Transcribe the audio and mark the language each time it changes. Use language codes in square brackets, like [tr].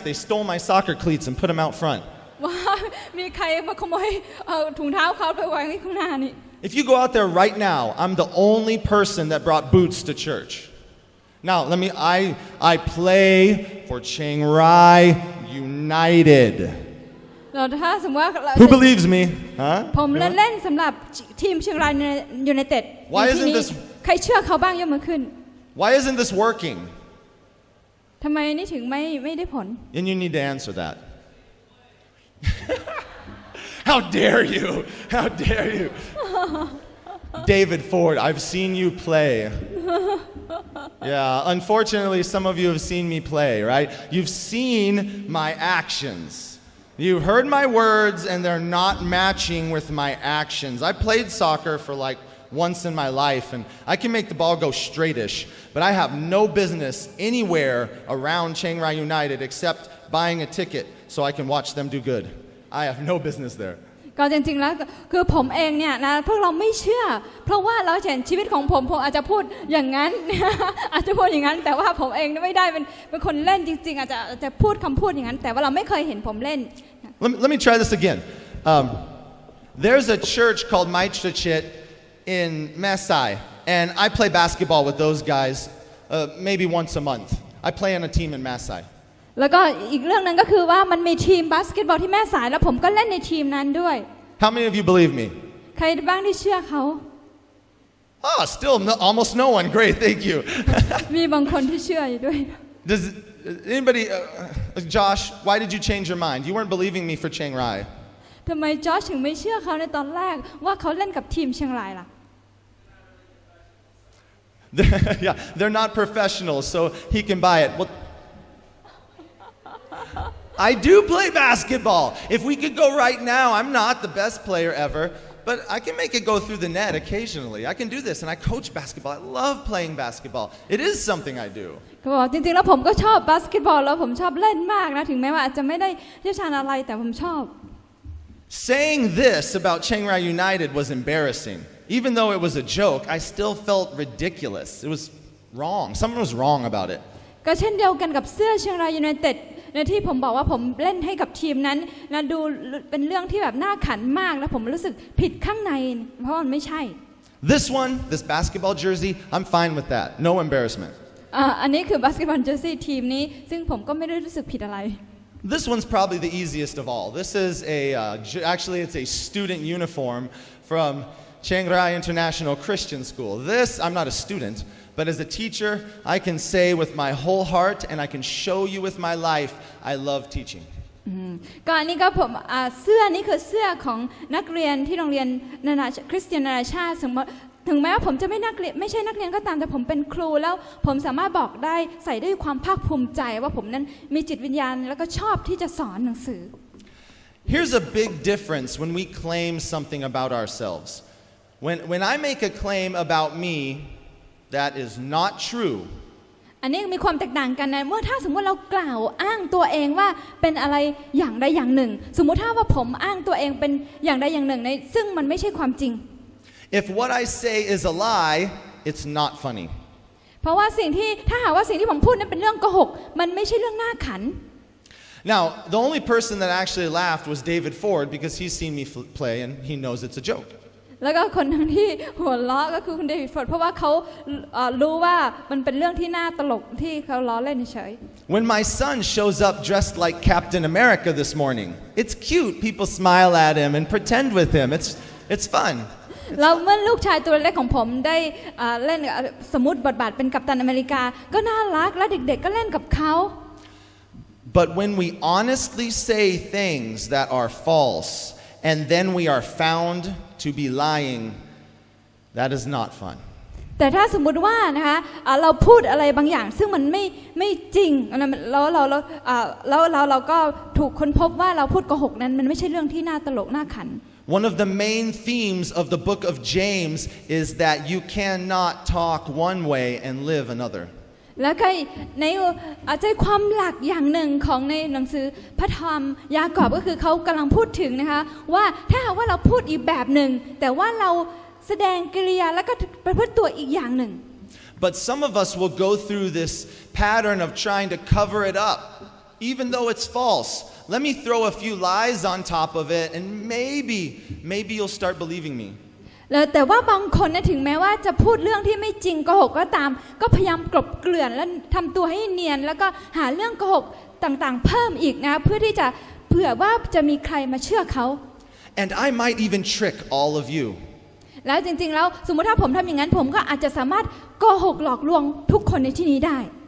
[en] They stole my soccer cleats and put them out front. [th] ว่ามีใครมาขโมยถุงเท้าเขาไปวางไว้ข้างหน้านี่ [en] If you go out there right now, I'm the only person that brought boots to church. Now, I play for Chiang Rai United. [th] เราถ้าสมมติว่า [en] Who believes me? Huh? [th] ผมเล่นสำหรับทีมเชียงรายยูไนเต็ด [en] Why isn't this? [th] ใครเชื่อเขาบ้างยกมือขึ้น [en] Why isn't this working? [th] ทำไมนี่ถึงไม่ได้ผล [en] And you need to answer that. How dare you? How dare you? David Ford, I've seen you play. Yeah, unfortunately, some of you have seen me play, right? You've seen my actions. You've heard my words, and they're not matching with my actions. I played soccer for like once in my life, and I can make the ball go straightish, but I have no business anywhere around Chiang Rai United except buying a ticket so I can watch them do good. I have no business there. [th] ก็จริงๆแล้วคือผมเองเนี่ยนะพวกเราไม่เชื่อเพราะว่าเราเห็นชีวิตของผมอาจจะพูดอย่างนั้น อาจจะพูดอย่างนั้นแต่ว่าผมเองไม่ได้เป็นคนเล่นจริงๆอาจจะพูดคำพูดอย่างนั้นแต่ว่าเราไม่เคยเห็นผมเล่น [en] Let me try this again. There's a church called Mai Chachit in Mesai, and I play basketball with those guys maybe once a month. I play on a team in Mesai. [th] แล้วก็อีกเรื่องนึงก็คือว่ามันมีทีมบาสเกตบอลที่แม่สายแล้วผมก็เล่นในทีมนั้นด้วย [en] How many of you believe me? [th] ใครบ้างที่เชื่อเขา [en] Oh, still almost no one. Great, thank you. [th] มีบางคนที่เชื่ออยู่ด้วย [en] Does anybody, Josh, why did you change your mind? You weren't believing me for Chiang Rai. [th] ทำไมจอร์จถึงไม่เชื่อเขาในตอนแรกว่าเขาเล่นกับทีมเชียงรายล่ะ [en] Yeah, they're not professionals, so he can buy it. Well, I do play basketball. If we could go right now, I'm not the best player ever, but I can make it go through the net occasionally. I can do this, and I coach basketball. I love playing basketball. It is something I do. [th] ก็บอกจริงๆแล้วผมก็ชอบบาสเกตบอลแล้วผมชอบเล่นมากนะถึงแม้ว่าอาจจะไม่ได้เชี่ยวชาญอะไรแต่ผมชอบ [en] Saying this about Chiang Rai United was embarrassing. Even though it was a joke, I still felt ridiculous. It was wrong. Something was wrong about it. [th] ก็เช่นเดียวกันกับเสื้อเชียงรายยูไนเต็ดในที่ผมบอกว่าผมเล่นให้กับทีมนั้นนะดูเป็นเรื่องที่แบบน่าขันมากแล้วผมรู้สึกผิดข้างในเพราะมันไม่ใช่ [en] This basketball jersey, I'm fine with that. No embarrassment. [th] อันนี้คือบาสเกตบอลเจอร์ซี่ทีมนี้ซึ่งผมก็ไม่ได้รู้สึกผิดอะไร [en] This one's probably the easiest of all. This is actually it's a student uniform from Chiang Rai International Christian School. I'm not a student, But as a teacher, I can say with my whole heart and I can show you with my life, I love teaching. [th] ก็อันนี้ก็ผมเสื้อนี้คือเสื้อของนักเรียนที่โรงเรียนคริสเตียนนานาชาติถึงแม้ว่าผมจะไม่ใช่นักเรียนก็ตามแต่ผมเป็นครูแล้วผมสามารถบอกได้ใส่ด้วยความภาคภูมิใจว่าผมนั้นมีจิตวิญญาณแล้วก็ชอบที่จะสอนหนังสือ [en] Here's a big difference when we claim something about ourselves. When I make a claim about me that is not true, [th] อันนี้มีความแตกต่างกันนะเมื่อถ้าสมมติเรากล่าวอ้างตัวเองว่าเป็นอะไรอย่างใดอย่างหนึ่งสมมุติถ้าว่าผมอ้างตัวเองเป็นอย่างใดอย่างหนึ่งในซึ่งมันไม่ใช่ความจริง [en] if what I say is a lie, it's not funny. [th] เพราะว่าถ้าหากว่าสิ่งที่ผมพูดนั้นเป็นเรื่องโกหกมันไม่ใช่เรื่องน่าขัน [en] Now, the only person that actually laughed was David Ford because he's seen me play and he knows it's a joke. [th] แล้วก็คนทั้งที่หัวเราะก็คือคุณเดวิดฟอร์ดเพราะว่าเขารู้ว่ามันเป็นเรื่องที่น่าตลกที่เขาล้อเล่นเฉย [en] When my son shows up dressed like Captain America this morning, it's cute. People smile at him and pretend with him. It's fun. [th] แล้วเมื่อลูกชายตัวเล็กของผมได้เล่นสมมุติบทบาทเป็นกัปตันอเมริกาก็น่ารักและเด็กๆก็เล่นกับเขา [en] But when we honestly say things that are false and then we are found to be lying, that is not fun. [th] แต่ถ้าสมมุติว่านะคะเราพูดอะไรบางอย่างซึ่งมันไม่จริงแล้วเราก็ถูกค้นพบว่าเราพูดโกหกนั้นมันไม่ใช่เรื่องที่น่าตลกน่าขัน [en] One of the main themes of the book of James is that you cannot talk one way and live another. [th] แล้วก็ในใจความหลักอย่างหนึ่งของในหนังสือพระธรรมยากอบก็คือเขากำลังพูดถึงนะคะว่าถ้าหากว่าเราพูดอีกแบบหนึ่งแต่ว่าเราแสดงกิริยาแล้วก็ประพฤติตัวอีกอย่างหนึ่ง [en] But some of us will go through this pattern of trying to cover it up, even though it's false. Let me throw a few lies on top of it, and maybe you'll start believing me. [th] แต่ว่าบางคนนะถึงแม้ว่าจะพูดเรื่องที่ไม่จริงโกหกก็ตามก็พยายามกลบเกลื่อนและทำตัวให้เนียนแล้วก็หาเรื่องโกหกต่างๆเพิ่มอีกนะเพื่อที่จะเผื่อว่าจะมีใครมาเชื่อเขา [en] And I might even trick all of you. [th] แล้วจริงๆแล้วสมมติถ้าผมทำอย่างนั้นผมก็อาจจะสามารถโกหกหลอกลวงทุกคนในที่นี้ได้